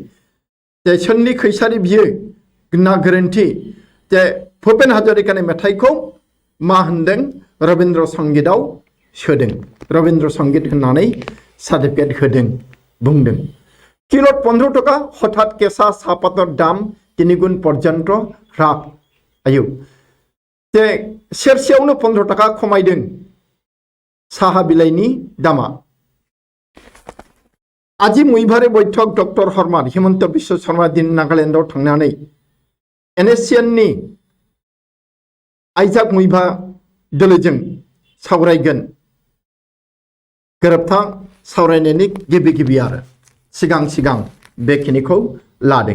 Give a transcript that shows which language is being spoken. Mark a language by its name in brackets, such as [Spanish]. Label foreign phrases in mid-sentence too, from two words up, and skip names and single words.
[Bodo] जे सोरनि खैसारि बियो ना गोरोन्थि, जे भुपेन हाजरिकानि मेथाइखौ मा होनदों रवीन्द्र संगीतआव सोदों, रवीन्द्र संगीत होननानै सार्टिफिकेट होदों, बुंदों। [Assamese] কিলোত 15 টকা হঠাৎ কেঁচা চাহপাতৰ দাম 3 গুণ পৰ্যন্ত হ্ৰাস। [Bodo] आयु जे सेरसेयावनो 15 टाका खमायदों साहा बिलाइनि दामा। [Assamese] আজি মইভাৰে বৈঠক ডক্টৰ শৰ্মাৰ। [Bodo] হিমন্ত বিশ্ব শৰ্মা दिन नागालेण्डआव थांनानै NSCNनि आइजाक मइभा दोलोजों सावरायगोन। गोरोबथा सावरायनायनि गिबि आरो सिगां बेखिनिखौ लादों।